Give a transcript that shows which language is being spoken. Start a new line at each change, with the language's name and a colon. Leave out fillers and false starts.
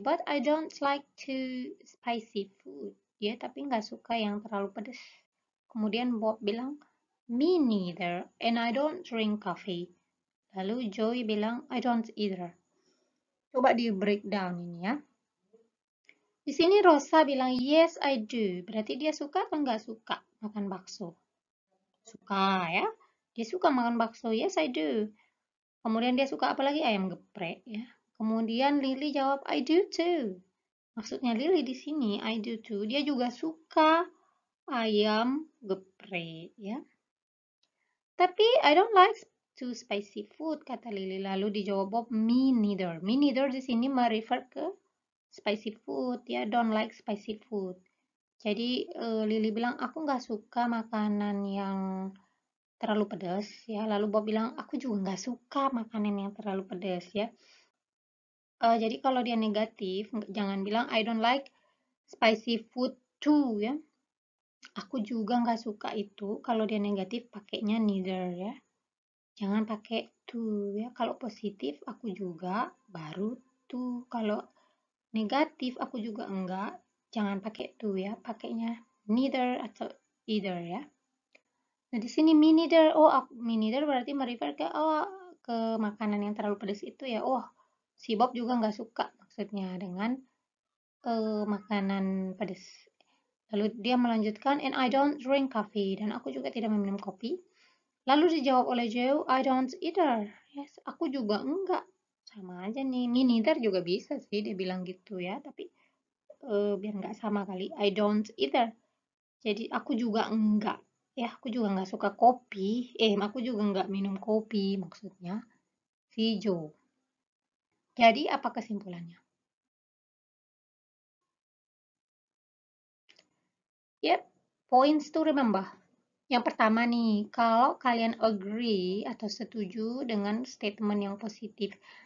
English: But I don't like too spicy food.
Indonesian: Ya, tapi nggak suka yang terlalu pedas. Kemudian Bob bilang,
English: me neither. And I don't drink coffee.
Indonesian: Lalu Joey bilang,
English: I don't either.
Indonesian: Coba di breakdown ini ya. Di sini Rosa bilang,
English: yes I do.
Indonesian: Berarti dia suka atau nggak suka makan bakso? Suka ya. Dia suka makan bakso,
English: yes I do.
Indonesian: Kemudian dia suka apa lagi? Ayam geprek ya. Kemudian Lily jawab,
English: I do too.
Indonesian: Maksudnya Lily di sini,
English: I do too.
Indonesian: Dia juga suka ayam geprek ya.
English: Tapi I don't like too spicy food,
Indonesian: kata Lily. Lalu dijawab Bob,
English: me neither. Me neither
Indonesian: di sini merefer ke
English: spicy food ya, don't like spicy food.
Indonesian: Jadi Lily bilang, aku nggak suka makanan yang terlalu pedas ya. Lalu Bob bilang, aku juga nggak suka makanan yang terlalu pedas ya. Jadi kalau dia negatif, jangan bilang
English: I don't like spicy food too
Indonesian: ya. Aku juga nggak suka itu. Kalau dia negatif, pakainya neither ya. Jangan pakai to ya. Kalau positif, aku juga, baru to. Kalau negatif, aku juga enggak. Jangan pakai to ya. Pakainya neither atau either ya. Nah, di sini
English: me neither.
Indonesian: Oh,
English: me neither
Indonesian: berarti merefer ke makanan yang terlalu pedas itu ya. Oh, si Bob juga nggak suka maksudnya dengan makanan pedas. Lalu dia melanjutkan,
English: and I don't drink coffee.
Indonesian: Dan aku juga tidak meminum kopi. Lalu dijawab oleh Joe,
English: I don't either. Yes,
Indonesian: aku juga enggak. Sama aja nih,
English: me neither
Indonesian: juga bisa sih dia bilang gitu ya. Tapi biar nggak sama kali,
English: I don't either.
Indonesian: Jadi aku juga enggak. Ya, aku juga nggak suka kopi. Aku juga nggak minum kopi maksudnya. Si Joe. Jadi apa kesimpulannya?
English: Yep, points to remember.
Indonesian: Yang pertama nih, kalau kalian agree atau setuju dengan statement yang positif.